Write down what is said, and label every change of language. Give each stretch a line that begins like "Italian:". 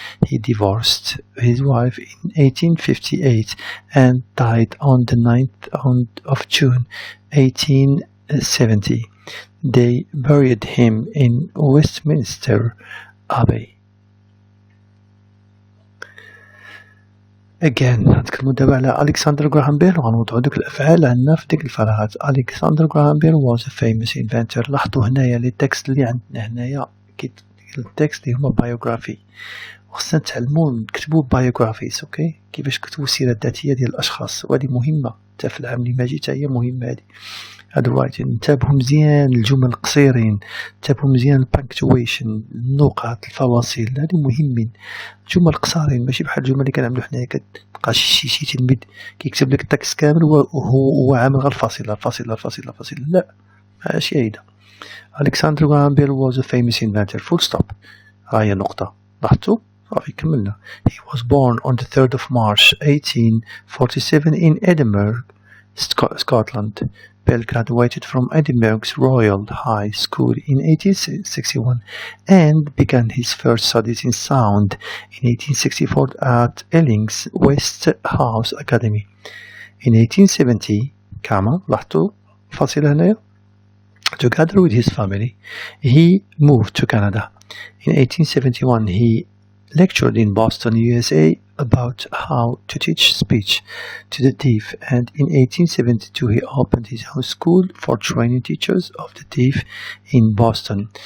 English: He divorced his wife in 1858 and died on the 9th of June 1870. They buried him in Westminster Abbey.
Arabic: Again, نتكلمو دابا على ألكسندر غراهام بيل وغنوضعو دوك الأفعال عندنا في ديك الفراغات.
English: Alexander Graham Bell was a famous inventor.
Arabic: لاحظوا هنايا لي تكست اللي عندنا هنايا التكست اللي هما biography. وخصنا نتعلمو نكتبو biographies، اوكي، كيفاش كتبو السيرة الذاتية ديال الأشخاص، وهادي مهمة حتى في العام اللي ماجي حتى هي مهمة هادي. هادو رايتين انتبهوا مزيان الجمل القصيرين، انتبهوا مزيان البانكتويشن، النقط، الفواصل، هادو مهمين. الجمل قصارين ماشي بحال الجمل اللي كنعملو حنايا كتلقى شي تلميذ كيكتب لك التكست كامل وهو عامل غير الفاصلة لا ماشي هيدا.
English: Alexander Graham Bell was a famous inventor. Full stop.
Arabic: هاهي نقطة. لاحظتوا؟ صافي كملنا.
English: He was born on the 3rd of March 1847 in Edinburgh, Scotland. Bell graduated from Edinburgh's Royal High School in 1861 and began his first studies in sound in 1864 at Ealing's Westhouse Academy. In 1870,
Arabic: لاحظتوا الفاصلة هنايا.
English: Together with his family, he moved to Canada. In 1871, he lectured in Boston, USA about how to teach speech to the deaf, and in 1872 he opened his own school for training teachers of the deaf in Boston.